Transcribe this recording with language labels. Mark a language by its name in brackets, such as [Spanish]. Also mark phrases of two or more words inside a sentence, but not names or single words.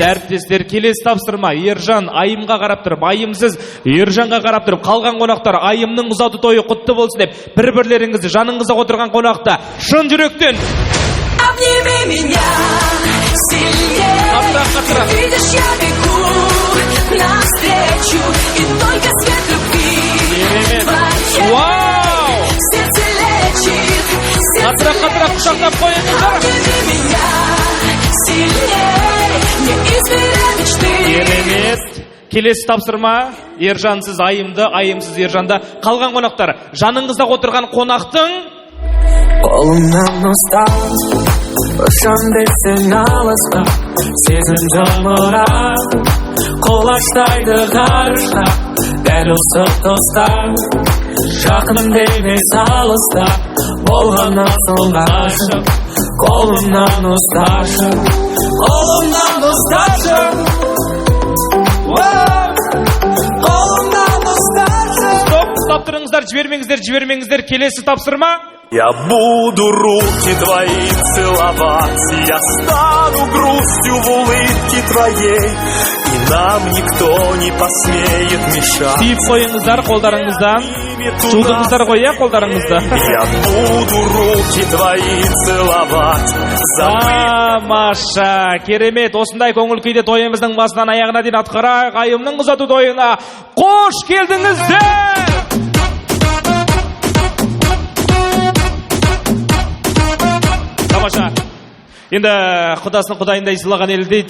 [Kazakh] әріптестер, келесі тапсырма. Ержан Айымға қарап тұрып, Айымсыз Ержанға қарап тұрып, қалған қонақтар Айымның ұзату тойы құтты болсын деп, бір-бірлеріңізді жаныңызға отырған қонақта шын жүректен [Russian] Обними меня сильнее. Ты видишь, я бегу навстречу, и только свет любви твоей сердце лечит. [Kazakh] Қатырақ құшақтап қойыңыздар. [Russian] Обними меня сильнее, не измеряй мечты. [Kazakh] Керемет. Келесі тапсырма. Ержансыз Айымды, Айымсыз Ержанды. Қалған қонақтар, жаныңызда отырған қонақтың қолымнан ұстап, ұшам берсең алысқа, сезім жамырап, құлаштайды ғарышқа, дәл осы тоста, жақыным емес алыста, болғаннан соң ғашық, қолымнан ұсташы, қолымнан ұсташы, қолымнан ұсташы. Стоп тұрыңыздар, жібермеңіздер, келесі тапсырма. [Russian] Я буду руки твои целовать, я стану грустью в улыбке твоей, и нам никто не посмеет мешать. [Kazakh] Сүйіп қойыңыздар қолдарыңыздан, шудыңыздар қоя қолдарыңызда. [Russian] Я буду руки твои целовать. [Kazakh] Тамаша, керемет, осындай көңіл күйде тойымыздың басынан аяғына дейін атқарайық. Айымның ұзату тойына қош келдіңіздер. Тамаша. Енді құдасын құдайындай сыйлаған ел дейді.